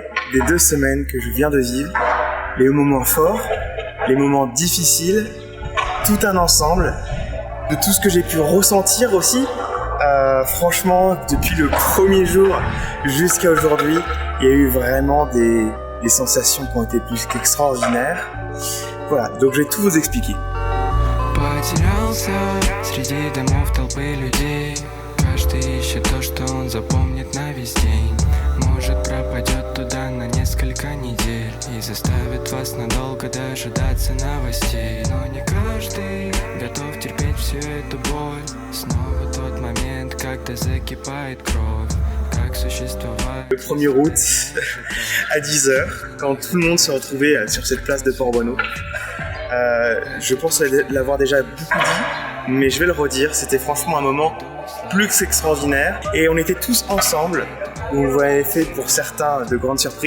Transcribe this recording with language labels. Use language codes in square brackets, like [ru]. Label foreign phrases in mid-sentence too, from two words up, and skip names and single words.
[fr] des 2 semaines que je viens de vivre, les moments forts, les moments difficiles, tout un ensemble de tout ce que j'ai pu ressentir aussi. Franchement, depuis le premier jour jusqu'à aujourd'hui, il y a eu vraiment des sensations qui ont été plus qu'extraordinaires. Voilà, donc je vais tout vous expliquer. [ru] Каждый ищет то, что он запомнит на весь день. Может, пропадет туда на несколько недель и заставит вас надолго дожидаться новостей. Но не каждый готов терпеть всю эту боль. Снова тот момент, когда закипает кровь. Как существовать. [fr] Le 1er août, à 10h, quand tout le monde se retrouvait sur cette place de Port-Bouanneau. Je pense l'avoir déjà beaucoup dit, mais je vais le redire, c'était franchement un moment plus qu'extraordinaire. Et on était tous ensemble. Vous avez fait pour certains de grandes surprises.